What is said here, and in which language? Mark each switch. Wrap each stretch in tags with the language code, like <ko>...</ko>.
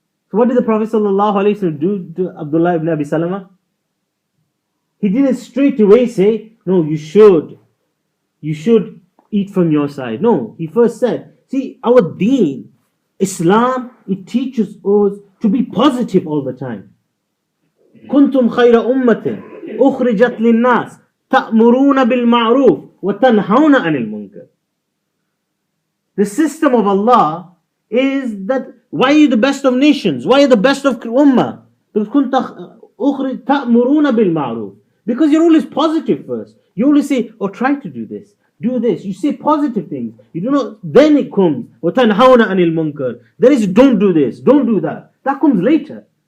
<en>So what did the Prophet ﷺ do to Abdullah ibn Abi Salama? He didn't straight away say, no, you should eat from your side. No, he first said, see, our deen, Islam, it teaches us to be positive all the time.</en> <ar>كنتم خير أمة أخرجت للناس تأمرون بالمعروف وتنهون عن المنكر.</ar> <en>The system of Allah is that why are you the best of nations? Why are you the best of ummah? Because</en> <ar>كنت تأمرون بالمعروف.</ar> <en>Because you're always positive first. You always say, oh, try to do this. Do this. You say positive things. You do not, then it comes.</en> <ar>وَتَنْهَوْنَ عَنِ الْمُنْكَرِ.</ar> <en>There is, don't do this. Don't do that. That comes later.</en>